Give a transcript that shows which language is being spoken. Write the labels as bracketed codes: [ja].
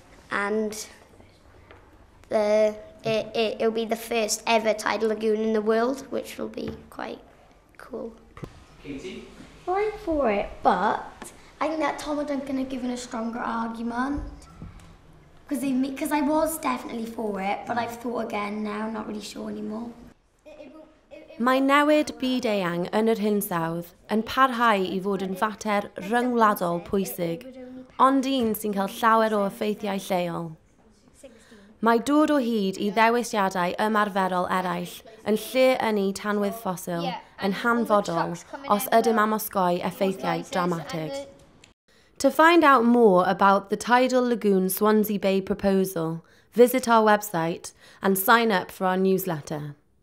[en] And it'll be the first ever tidal lagoon in the world, which will be quite cool. Katie? I'm for it, but I think that Tom and Duncan have given a stronger argument. Because I was definitely for it, but I've thought again now, not really sure anymore. [cy] Mae newid byd-eang yn yr hinsawdd yn parhau I fod yn fater ryngwladol pwysig, ond un sy'n cael llawer o effeithiau lleol. Mae dod o hyd I ddewisiadau ymarferol eraill yn lle ynni tanwydd ffosil yn hanfodol os ydym am osgoi effeithiau dramatig. [en] To find out more about the Tidal Lagoon Swansea Bay proposal, visit our website and sign up for our newsletter.